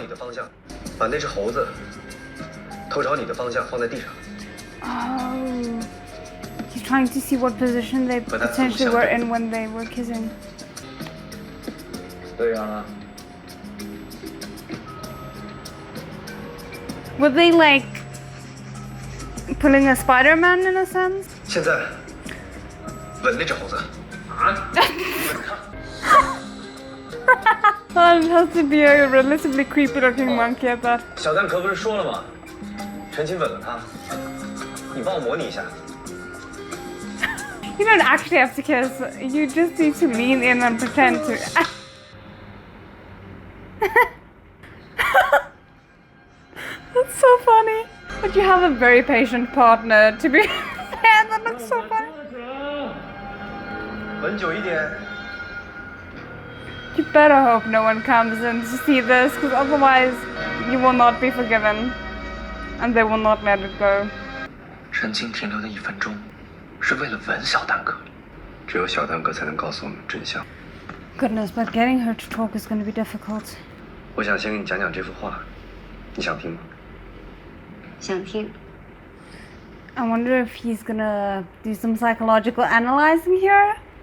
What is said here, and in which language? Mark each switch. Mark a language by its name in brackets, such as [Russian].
[Chinese] 你的方向，把那只猴子头朝你的方向放在地上。 [English] Oh, he's trying to see what position they potentially were in when they were kissing. [Chinese] 对呀。 [English] Were they like pulling a Spider-Man in a sense? [Chinese] 现在吻那只猴子。啊？ [English] It has to be a relatively creepy-looking monkey at that. [Chinese] 小蛋可不是说了吗？陈琴吻了他，你帮我模拟一下。 [English] You don't actually have to kiss. You just need to lean in and pretend to. That's so funny. But you have a very patient partner, to be fair. That looks so funny. [Chinese] 吻久一点。 [English] You better hope no one comes in to see this, because otherwise you will not be forgiven. And they will not let it go. [Chinese] 陈琴停留的1分钟，是为了吻小蛋哥。只有小蛋哥才能告诉我们真相。 [English] Goodness, but getting her to talk is going to be difficult. [Chinese] 我想先给你讲讲这幅画，你想听吗？想听。 [English] I wonder if he's gonna do some psychological analyzing here.